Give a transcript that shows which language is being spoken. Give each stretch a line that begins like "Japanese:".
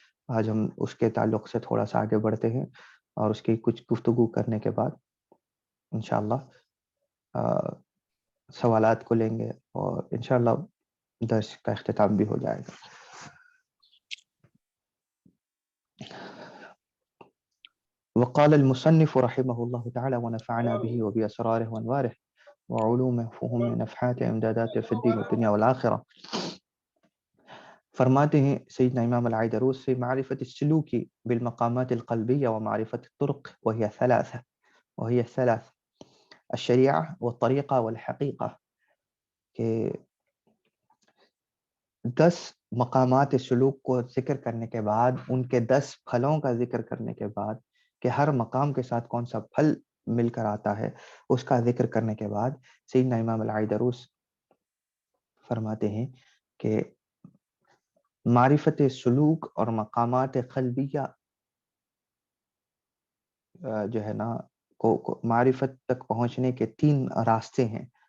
Urdu: آج ہم اس کے تعلق سے تھوڑا سا آگے بڑھتے ہیں اور اس کی کچھ گفتگو کرنے کے بعد انشاءاللہ سوالات کو لیں گے اور انشاءاللہ درس کا اختتام بھی ہو جائے گا.
Arabic: وقال المصنف رحمه الله تعالى ونفعنا به وبأسراره وانواره وعلومه فهم نفحات امدادات في الدين والدنيا والآخرة.
Urdu: فرماتے ہیں
Arabic: سیدنا امام العیدروس في معرفة السلوك بالمقامات القلبية ومعرفة الطرق وهي الثلاث الشریعہ والطریقہ والحقیقہ، کہ
Urdu: 10 مقامات سلوک کو ذکر کرنے کے بعد، ان کے 10 پھلوں کا ذکر کرنے کے بعد، کہ ہر مقام کے ساتھ کون سا پھل مل کر آتا ہے، اس کا ذکر کرنے کے بعد سیدنا امام العیدروس فرماتے ہیں کہ معرفت سلوک اور مقامات قلبیہ جو ہے نا کو معرفت تک پہنچنے کے 3 راستے ہیں.